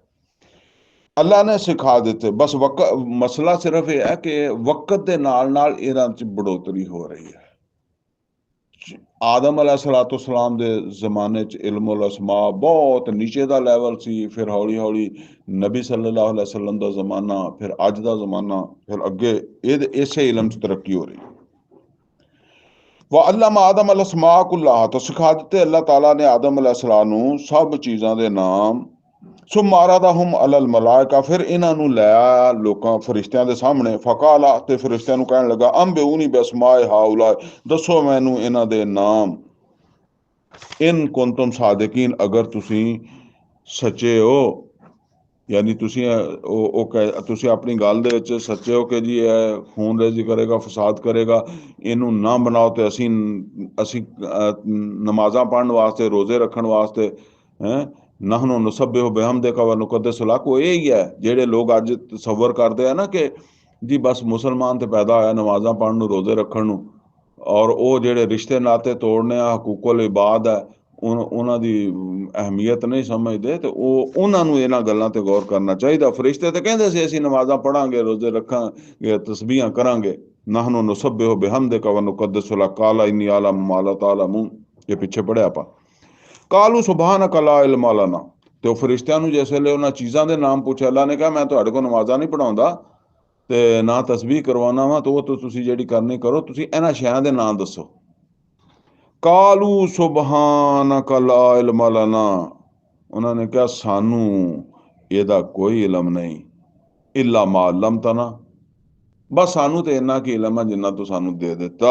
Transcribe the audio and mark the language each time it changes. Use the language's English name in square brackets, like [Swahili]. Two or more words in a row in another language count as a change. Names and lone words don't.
[Punjabi] ਅੱਲਾ ਨੇ ਸਿਖਾ ਦਿੱਤੇ। ਬਸ ਮਸਲਾ ਸਿਰਫ ਇਹ ਹੈ ਕਿ ਵਕਤ ਦੇ ਨਾਲ ਨਾਲ ਇਹਨਾਂ 'ਚ ਬੜੋਤਰੀ ਹੋ ਰਹੀ ਹੈ। ਆਦਮ अलैहिस्सलाम ਦੇ ਜ਼ਮਾਨੇ 'ਚ [Arabic] علم الأسماء [Punjabi] ਬਹੁਤ ਨੀਚੇ ਦਾ ਲੈਵਲ ਸੀ, ਫਿਰ ਹੌਲੀ ਹੌਲੀ ਨਬੀ [Arabic] صلى الله عليه وسلم [Punjabi] ਦਾ ਜ਼ਮਾਨਾ, ਫਿਰ ਅੱਜ ਦਾ ਜ਼ਮਾਨਾ, ਫਿਰ ਅੱਗੇ ਇਸੇ ਇਲਮ 'ਚ ਤਰੱਕੀ ਹੋ ਰਹੀ। [Arabic] وعلم آدم الأسماء كلها, [Punjabi] तो ਸਿਖਾ ਦਿੱਤੇ ਅੱਲਾਹ ਤਾਲਾ ਨੇ ਆਦਮ अलैहिस्सलाम ਨੂੰ ਸਭ ਚੀਜ਼ਾਂ ਦੇ ਨਾਮ। [Arabic] ثم عرضهم على الملائكة, [Punjabi] ਫਿਰ ਇਹਨਾਂ ਨੂੰ ਲੈ ਆਇਆ ਲੋਕਾਂ ਫਰਿਸ਼ਤਿਆਂ ਦੇ ਸਾਹਮਣੇ। ਫਕਾਲਾ, ਤੇ ਫਰਿਸ਼ਤਿਆਂ ਨੂੰ ਕਹਿਣ ਲੱਗਾ [Arabic] أنبئوني بأسماء هؤلاء, [Punjabi] ਦੱਸੋ ਮੈਨੂੰ ਇਹਨਾਂ ਦੇ ਨਾਮ। [Arabic] إن كنتم صادقين, [Punjabi] ਅਗਰ ਤੁਸੀਂ ਸੱਚੇ ਹੋ, ਯਾਨੀ ਤੁਸੀਂ ਤੁਸੀਂ ਆਪਣੀ ਗੱਲ ਦੇ ਵਿੱਚ ਸੱਚੇ ਹੋ ਕਿ ਜੀ ਇਹ ਖੂਨ ਰੇਜ਼ੀ ਕਰੇਗਾ, ਫਸਾਦ ਕਰੇਗਾ, ਇਹਨੂੰ ਨਾ ਬਣਾਓ, ਤੇ ਅਸੀਂ ਨਮਾਜ਼ਾਂ ਪੜ੍ਹਨ ਵਾਸਤੇ, ਰੋਜ਼ੇ ਰੱਖਣ ਵਾਸਤੇ [Arabic] نحن نسبح بحمدك ونقدس لك. [Punjabi] ਉਹ ਇਹ ਹੀ ਹੈ ਜਿਹੜੇ ਲੋਕ ਅੱਜ ਤਸੱਵਰ ਕਰਦੇ ਆ ਨਾ ਕਿ ਜੀ ਬਸ ਮੁਸਲਮਾਨ ਤੇ ਪੈਦਾ ਹੋਇਆ ਨਮਾਜ਼ਾਂ ਪੜ੍ਹਨ ਨੂੰ, ਰੋਜ਼ੇ ਰੱਖਣ ਨੂੰ, ਔਰ ਉਹ ਜਿਹੜੇ ਰਿਸ਼ਤੇ ਨਾਤੇ ਤੋੜਨੇ ਆ, [Arabic] حقوق العباد [Punjabi] ਹੈ, ਉਹਨਾਂ ਦੀ ਅਹਿਮੀਅਤ ਨਹੀਂ ਸਮਝਦੇ। ਤੇ ਉਹਨਾਂ ਨੂੰ ਇਹਨਾਂ ਗੱਲਾਂ ਤੇ ਗੌਰ ਕਰਨਾ ਚਾਹੀਦਾ। ਫਰਿਸ਼ਤੇ ਤੇ ਕਹਿੰਦੇ ਸੀ ਅਸੀਂ ਨਮਾਜ਼ਾਂ ਪੜਾਂਗੇ, ਰੋਜ਼ੇ ਰੱਖਾਂਗੇ, ਤਸਬੀਹਾਂ ਕਰਾਂਗੇ। [Arabic] نحن نسبح بحمدك ونقدس لك قال إني أعلم ما لا تعلمون, [Punjabi] ਇਹ ਪਿੱਛੇ ਪੜਿਆ ਆਪਾਂ। [Arabic] قالوا سبحانك لا علم لنا, [Punjabi] ਤੇ ਉਹ ਫਰਿਸ਼ਤਿਆਂ ਨੂੰ ਜਿਸ ਵੇਲੇ ਉਹਨਾਂ ਚੀਜ਼ਾਂ ਦੇ ਨਾਮ ਪੁੱਛਿਆ, ਅੱਲਾ ਨੇ ਕਿਹਾ ਮੈਂ ਤੁਹਾਡੇ ਕੋਲ ਨਮਾਜ਼ਾਂ ਨਹੀਂ ਪੜਾਉਂਦਾ ਤੇ ਨਾ ਤਸਬੀਹ ਕਰਵਾਉਣਾ ਵਾ, ਤੇ ਉਹ ਤੁਸੀਂ ਜਿਹੜੀ ਕਰਨੀ ਕਰੋ, ਤੁਸੀਂ ਇਹਨਾਂ ਸ਼ਹਿਰਾਂ ਦੇ ਨਾਮ ਦੱਸੋ। [Arabic] قالوا سبحانك لا علم لنا, [Punjabi] ਉਹਨਾਂ ਨੇ ਕਿਹਾ ਸਾਨੂੰ ਇਹਦਾ ਕੋਈ ਇਲਮ ਨਹੀਂ, [Arabic] إلا ما علمتنا, [Punjabi] ਬਸ ਸਾਨੂੰ ਤੇ ਇੰਨਾ ਕੀ ਇਲਮ ਆ ਜਿੰਨਾ ਤੂੰ ਸਾਨੂੰ ਦੇ ਦਿੱਤਾ।